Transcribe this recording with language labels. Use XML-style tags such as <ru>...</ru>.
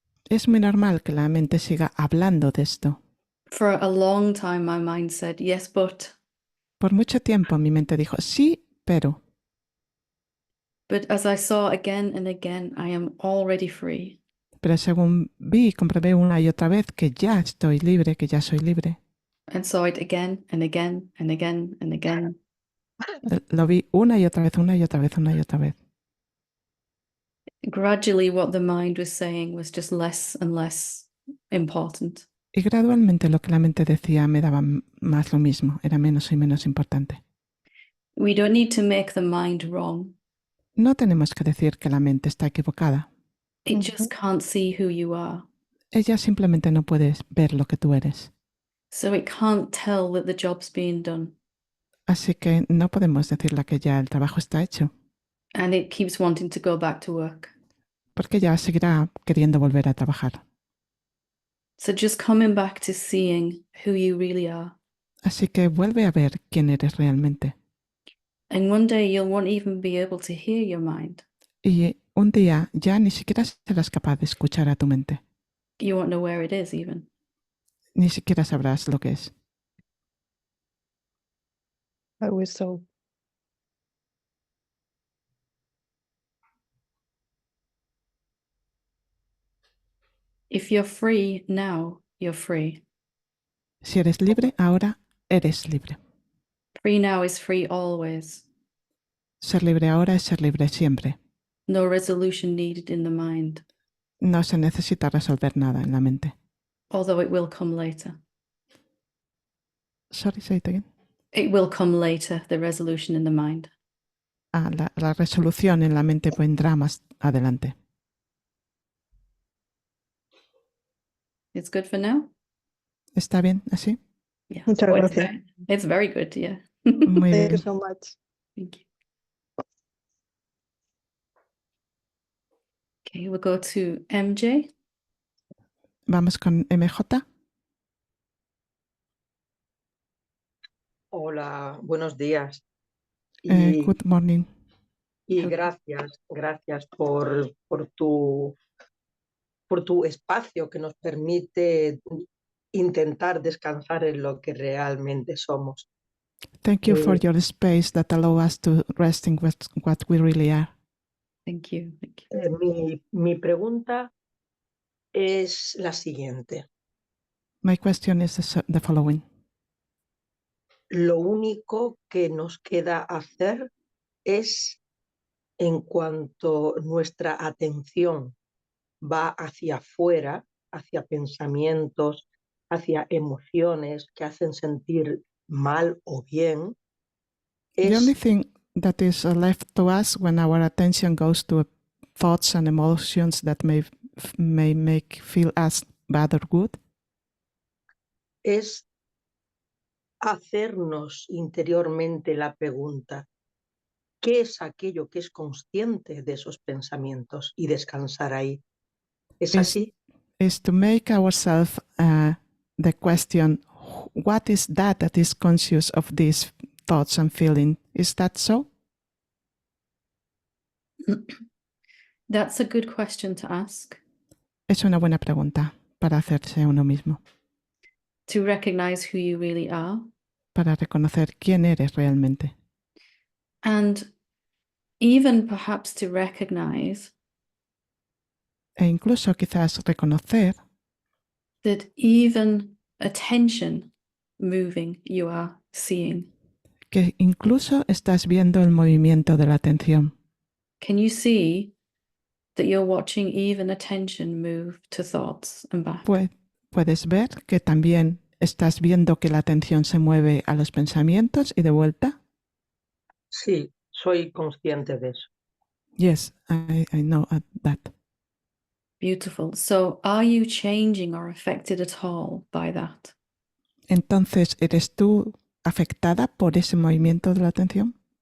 <es>Es muy normal que la mente siga hablando de esto.</es> <en>For a long time, my mind said, yes, but</en> <es>Por mucho tiempo mi mente dijo, sí, pero.</es> <en>as I saw again and again, I am already free.</en> <es>Pero según vi y comprobé una y otra vez que ya estoy libre, que ya soy libre.</es> <en>And saw it again and again and again and again.</en> <es>Lo vi una y otra vez, una y otra vez, una y otra vez.</es> <en>Gradually, what the mind was saying was just less and less important.</en> <es>Y gradualmente lo que la mente decía me daba más lo mismo, era menos y menos importante.</es> <en>We don't need to make the mind wrong.</en> <es>No tenemos que decir que la mente está equivocada.</es> <en>It just can't see who you are.</en> <es>Ella simplemente no puede ver lo que tú eres.</es> <en>So it can't tell that the job's being done.</en> <es>Así que no podemos decirle que ya el trabajo está hecho,</es> <en>And it keeps wanting to go back to work.</en> <es>porque ella seguirá queriendo volver a trabajar.</es> <en>So just coming back to seeing who you really are.</en> <es>Así que vuelve a ver quién eres realmente.</es> <en>And one day you won't even be able to hear your mind.</en> <es>Y un día ya ni siquiera serás capaz de escuchar a tu mente.</es> <en>You won't know where it is even.</en> <es>Ni siquiera sabrás lo que es.</es> <en>I wish so. If you're free now, you're free. Si eres libre, ahora eres libre. Free now is free always. Ser libre ahora es ser libre siempre. No resolution needed in the mind, No se necesita resolver nada en la mente. although it will come later. Sorry, say it again. It will come later, the resolution in the mind.</en> <es>Ah, la resolución en la mente vendrá más adelante.</es> <en>It's good for now?</en> <es>¿Está bien así?</es> <en>Yeah.</en> <es>Muchas</es> <en>Oh,</en> <es>gracias.</es> <en>it's very good, yeah.</en> <es>Muy</es> <en>Thank you</en> <es>bien.</es> <en>so much. Thank you. Okay, we'll go to MJ.</en> <es>Vamos con MJ. Hola, buenos días. Y,</es> <en>Good morning.</en> <es>y gracias por tu espacio que nos permite intentar descansar en lo que realmente somos.</es> <en>Thank you for your space that allow us to rest in what we really are. Thank you. Thank you.</en> <es>Mi pregunta es la siguiente.</es> <en>My question is the following.</en> <es>Lo único que nos queda hacer es, en cuanto nuestra atención va hacia afuera, hacia pensamientos, hacia emociones que hacen sentir mal o bien,</es> <en>The only</en> <es>es</es> <en>thing that is left to us when our attention goes to thoughts and emotions that may make feel us bad or good</en> <es>es hacernos interiormente la pregunta, ¿qué es aquello que es consciente de esos pensamientos? Y descansar ahí. ¿Es</es> <en>is</en> <es>así?</es> <en>is to make ourselves the question, what is that is conscious of these thoughts and feeling? Is that so? That's a good question to ask,</en> <es>Es una buena pregunta para hacerse a uno mismo,</es> <en>to recognize who you really are,</en> <es>para reconocer quién eres realmente.</es> <en>and even perhaps to recognize</en> <es>E incluso quizás reconocer</es> <en>that even attention moving you are seeing.</en> <es>que incluso estás viendo el movimiento de la atención.</es> <en>Can you see that you're watching even attention move to thoughts and back?</en> <es>Puedes ver que también estás viendo que la atención se mueve a los pensamientos y de vuelta. Sí, soy consciente de eso.</es> <en>Yes, I know that. Beautiful. So are you changing or affected at all by that?</en> <es>Entonces, ¿eres tú afectada por ese movimiento de la atención?</es>